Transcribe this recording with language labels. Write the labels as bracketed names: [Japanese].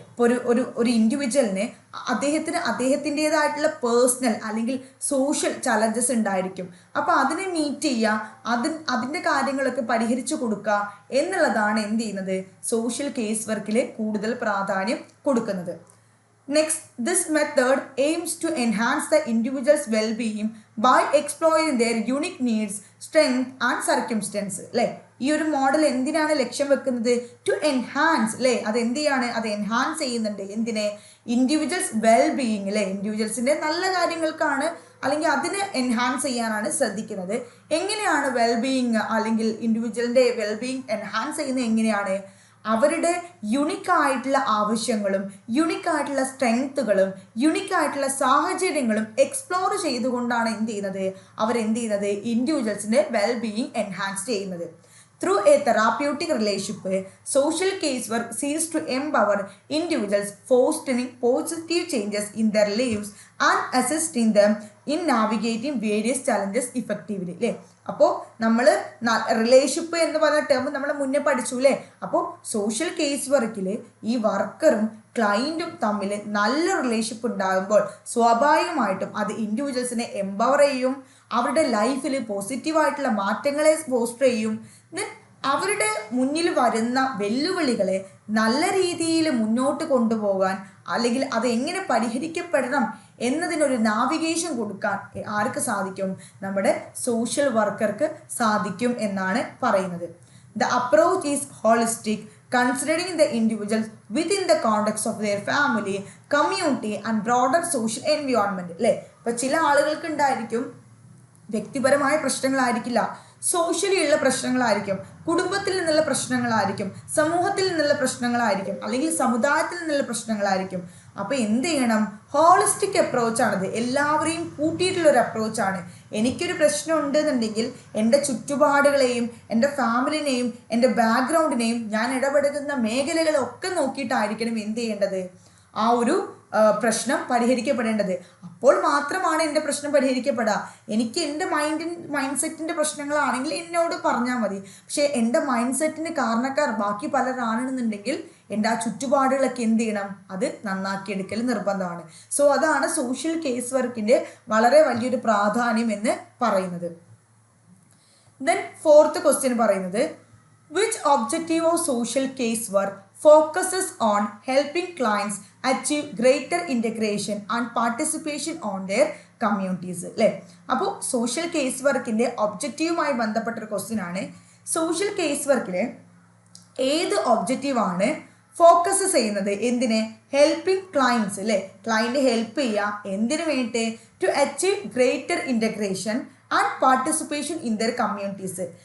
[Malayalam] ഇപ്പോൾ ഒരു ഇൻഡിവിജ്വലിന് അദ്ദേഹത്തിൻ്റെതായിട്ടുള്ള പേഴ്സണൽ അല്ലെങ്കിൽ സോഷ്യൽ ചലഞ്ചസ് ഉണ്ടായിരിക്കും. അപ്പോൾ അതിനെ മീറ്റ് ചെയ്യുക, അതിൻ്റെ കാര്യങ്ങളൊക്കെ പരിഹരിച്ചു കൊടുക്കുക എന്നുള്ളതാണ് എന്ത് ചെയ്യുന്നത്, സോഷ്യൽ കേസ് വർക്കിൽ കൂടുതൽ പ്രാധാന്യം കൊടുക്കുന്നത്. [English] Next, this method aims to enhance the individual's well-being by exploring their unique needs, strength and circumstance. [Malayalam] അല്ലേ, ഈ ഒരു മോഡൽ എന്തിനാണ് ലക്ഷ്യം വെക്കുന്നത്, [English] to enhance [Malayalam] അല്ലേ. അത് എൻഹാൻസ് ചെയ്യുന്നുണ്ട് എന്തിനെ, ഇൻഡിവിജ്വൽസ് വെൽബീയിങ് അല്ലേ. ഇൻഡിവിജ്വൽസിൻ്റെ നല്ല കാര്യങ്ങൾക്കാണ് അല്ലെങ്കിൽ അതിനെ എൻഹാൻസ് ചെയ്യാനാണ് ശ്രദ്ധിക്കുന്നത്. എങ്ങനെയാണ് വെൽബീയിങ് അല്ലെങ്കിൽ ഇൻഡിവിജ്വലിൻ്റെ വെൽബീയിങ് എൻഹാൻസ് ചെയ്യുന്നത് എങ്ങനെയാണ്, അവരുടെ യുണിക്കായിട്ടുള്ള ആവശ്യങ്ങളും യുണിക്കായിട്ടുള്ള സ്ട്രെങ്ത്തുകളും യുണിക്കായിട്ടുള്ള സാഹചര്യങ്ങളും എക്സ്പ്ലോർ ചെയ്തുകൊണ്ടാണ് അവരെന്ത് ചെയ്യുന്നത് ഇൻഡിവിജ്വൽസിൻ്റെ വെൽബീയിങ് എൻഹാൻസ് ചെയ്യുന്നത്. [English] Through a therapeutic relationship, social casework seeks to empower individuals, fostering positive changes in their lives and assisting them in navigating various challenges effectively. [Malayalam] അല്ലേ, അപ്പോൾ നമ്മൾ റിലേഷൻഷിപ്പ് എന്ന് പറഞ്ഞ ടേം നമ്മൾ മുന്നേ പഠിച്ചു അല്ലേ. അപ്പോൾ സോഷ്യൽ കേസ് വർക്കിൽ ഈ വർക്കറും ക്ലയൻറ്റും തമ്മിൽ നല്ല റിലേഷൻഷിപ്പ് ഉണ്ടാകുമ്പോൾ സ്വാഭാവികമായിട്ടും അത് ഇൻഡിവിജ്വൽസിനെ എംപവർ ചെയ്യും, അവരുടെ ലൈഫിൽ പോസിറ്റീവായിട്ടുള്ള മാറ്റങ്ങളെ ഫോസ്റ്റർ ചെയ്യും. അവരുടെ മുന്നിൽ വരുന്ന വെല്ലുവിളികളെ നല്ല രീതിയിൽ മുന്നോട്ട് കൊണ്ടുപോകാൻ അല്ലെങ്കിൽ അത് എങ്ങനെ പരിഹരിക്കപ്പെടണം എന്നതിനൊരു നാവിഗേഷൻ കൊടുക്കാൻ ആർക്ക് സാധിക്കും, നമ്മുടെ സോഷ്യൽ വർക്കർക്ക് സാധിക്കും എന്നാണ് പറയുന്നത്. [English] The approach is holistic, considering the individuals within the context of their family, community and broader social environment. [Malayalam] അല്ലേ, ഇപ്പം ചില ആളുകൾക്ക് ഉണ്ടായിരിക്കും വ്യക്തിപരമായ പ്രശ്നങ്ങളായിരിക്കില്ല, സോഷ്യലി ഉള്ള പ്രശ്നങ്ങളായിരിക്കും, കുടുംബത്തിൽ നിന്നുള്ള പ്രശ്നങ്ങളായിരിക്കും, സമൂഹത്തിൽ നിന്നുള്ള പ്രശ്നങ്ങളായിരിക്കും, അല്ലെങ്കിൽ സമുദായത്തിൽ നിന്നുള്ള പ്രശ്നങ്ങളായിരിക്കും. അപ്പോൾ എന്ത് ചെയ്യണം, ഹോളിസ്റ്റിക് അപ്രോച്ചാണിത്, എല്ലാവരെയും കൂട്ടിയിട്ടുള്ളൊരു അപ്രോച്ചാണ്. എനിക്കൊരു പ്രശ്നം ഉണ്ടെന്നുണ്ടെങ്കിൽ എൻ്റെ ചുറ്റുപാടുകളെയും എൻ്റെ ഫാമിലിനെയും എൻ്റെ ബാക്ക്ഗ്രൗണ്ടിനെയും ഞാൻ ഇടപെടുന്ന മേഖലകളൊക്കെ നോക്കിയിട്ടായിരിക്കണം എന്ത് ചെയ്യേണ്ടത്, ആ ഒരു പ്രശ്നം പരിഹരിക്കപ്പെടേണ്ടത്. അപ്പോൾ മാത്രമാണ് എൻ്റെ പ്രശ്നം പരിഹരിക്കപ്പെടുക. എനിക്ക് എൻ്റെ മൈൻഡ് സെറ്റിൻ്റെ പ്രശ്നങ്ങളാണെങ്കിൽ എന്നോട് പറഞ്ഞാൽ മതി. പക്ഷേ എൻ്റെ മൈൻഡ് സെറ്റിന് കാരണക്കാർ ബാക്കി പലരാണെന്നുണ്ടെങ്കിൽ എൻ്റെ ആ ചുറ്റുപാടുകളൊക്കെ എന്ത് ചെയ്യണം, അത് നന്നാക്കിയെടുക്കൽ നിർബന്ധമാണ്. സോ അതാണ് സോഷ്യൽ കേസ് വർക്കിൻ്റെ വളരെ വലിയൊരു പ്രാധാന്യം എന്ന് പറയുന്നത്. [English] then fourth question [Malayalam] പറയുന്നത്, [English] Which objective of social case work focuses on helping clients achieve greater integration and participation on their communities. [Malayalam] അല്ലേ, അപ്പോൾ സോഷ്യൽ കേസ് വർക്കിൻ്റെ ഒബ്ജക്റ്റീവുമായി ബന്ധപ്പെട്ടൊരു ക്വസ്റ്റ്യൻ ആണ്. സോഷ്യൽ കേസ് വർക്കിൽ ഏത് ഒബ്ജക്റ്റീവാണ് ഫോക്കസ് ചെയ്യുന്നത്, എന്തിനെ, [English] helping clients [Malayalam] അല്ലേ, ക്ലയൻറ്റ് ഹെൽപ്പ് ചെയ്യുക എന്തിനു വേണ്ടി, [English] To achieve greater integration and participation in their communities.